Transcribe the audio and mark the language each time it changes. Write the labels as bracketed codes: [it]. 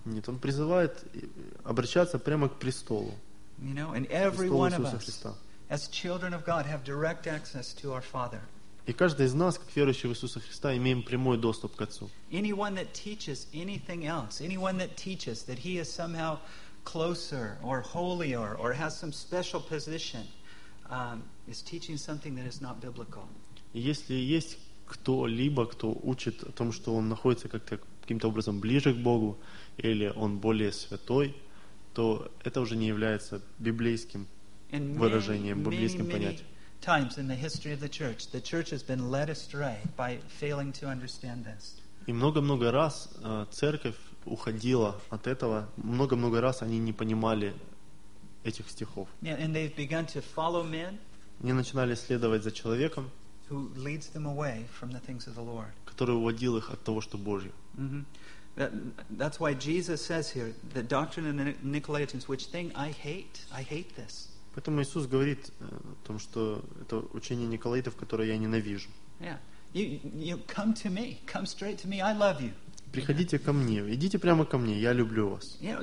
[ru] Нет, он призывает обращаться прямо к престолу. [en] You know, and every one of us, as children of God, have direct access to our Father. [ru] И каждый из нас, как верующий в Иисуса Христа, имеем прямой доступ к Отцу. [en] Anyone that teaches anything else, anyone that teaches that he is somehow closer or holier or has some special position, is teaching something that is not biblical. [ru] Если есть кто-либо, кто учит о том, что он находится как-то каким-то образом ближе к Богу, или он более святой, то это уже не является библейским выражением, библейским понятием. [en] Times in the history of the church has been led astray by failing to understand this. [ru] И много-много раз церковь уходила от этого. Много-много раз они не понимали этих стихов. [en] Yeah, and they've begun to follow men. [ru] Они начинали следовать за человеком, [en] who leads them away from the things of the Lord. [ru] Который уводил их от того, что Божье. [en] Mm-hmm. That's why Jesus says here, the doctrine of the Nicolaitans, which thing I hate this. [ru] Поэтому Иисус говорит о том, что это учение Николаитов, которое я ненавижу. Приходите ко мне, идите прямо ко мне, я люблю вас.